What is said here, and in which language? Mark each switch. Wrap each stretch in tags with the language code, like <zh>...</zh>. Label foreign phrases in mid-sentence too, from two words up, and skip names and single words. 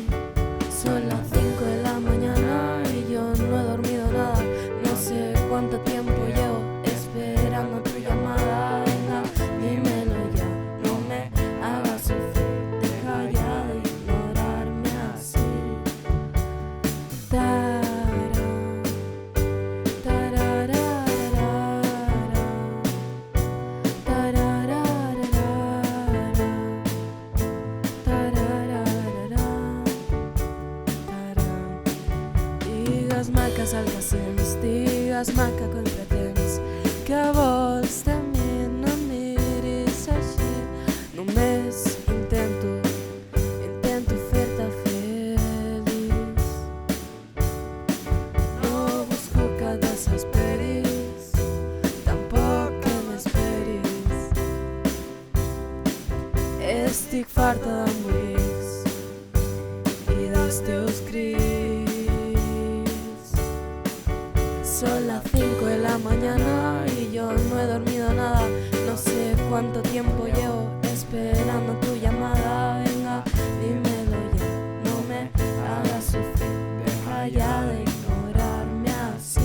<es>Son las 5 de la mañana y yo no he dormido nada. No sé cuánto tiempo llevo esperando tu llamada. Venga, dímelo ya, no me hagas sufrir. Deja ya de ignorarme así. Tarán, tararararara, tararararara, tararararara, tarán.</es> <ca>Digues maca salvacions, digues maca que entretens, que vols de mi, no em miris així. Només intento fer-te feliç. No busco que et desesperis, tampoc que m'esperis. Estic farta d'embolics i dels teus crits.</ca> <es>Son las 5 de la mañana y yo no he dormido nada. No sé cuánto tiempo llevo esperando tu llamada. Venga, dímelo ya, no me hagas sufrir. Deja ya de ignorarme así.</es>